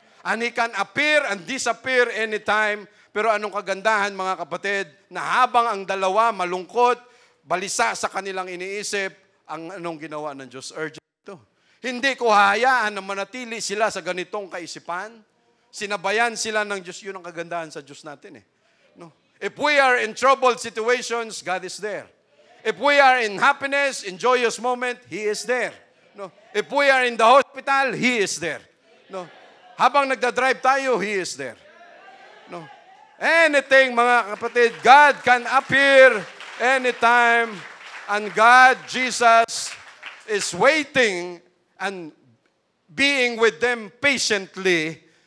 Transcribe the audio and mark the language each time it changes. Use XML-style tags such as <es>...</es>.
<en>And He can appear and disappear anytime.</en> <tl>Pero anong kagandahan, mga kapatid, na habang ang dalawa malungkot, balisa sa kanilang iniisip, ang anong ginawa ng Diyos? Urgent ito. Hindi ko hahayaan na manatili sila sa ganitong kaisipan. Sinabayan sila ng Diyos. Yun ang kagandahan sa Diyos natin eh. No?</tl> <en>If we are in troubled situations, God is there. If we are in happiness, in joyous moment, He is there. No? If we are in the hospital, He is there. No?</en> <tl>Habang nagdadrive tayo,</tl> <en>He is there. No? Anything,</en> <tl>mga kapatid,</tl> <en>God can appear anytime, and God, Jesus, is waiting and being with them patiently.</en>